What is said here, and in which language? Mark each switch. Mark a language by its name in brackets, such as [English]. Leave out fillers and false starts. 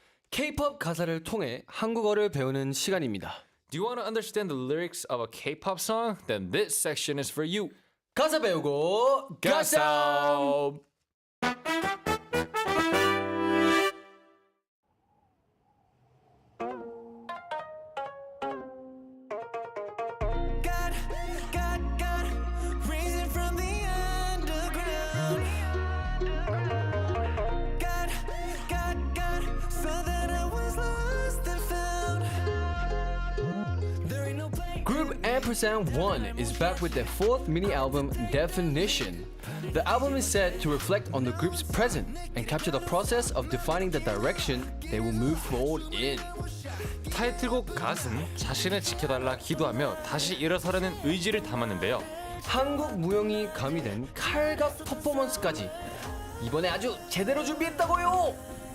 [Korean] K-pop 가사를 통해 한국어를 배우는 시간입니다. [English] Do you want to understand the lyrics of a K-pop song? Then this section is for you. [Korean] 가사 배우고 가사. [English] God, raising from the underground. God, saw that I was lost and found. There ain't no place. Group &1 is back with their fourth mini album, Definition. The album is set to reflect on the group's present and capture the process of defining the direction they will move forward in. [Korean] 타이틀곡 갓은 자신을 지켜달라 기도하며 다시 일어서려는 의지를 담았는데요. 한국 무용이 가미된 칼각 퍼포먼스까지 이번에 아주 제대로 준비했다고요.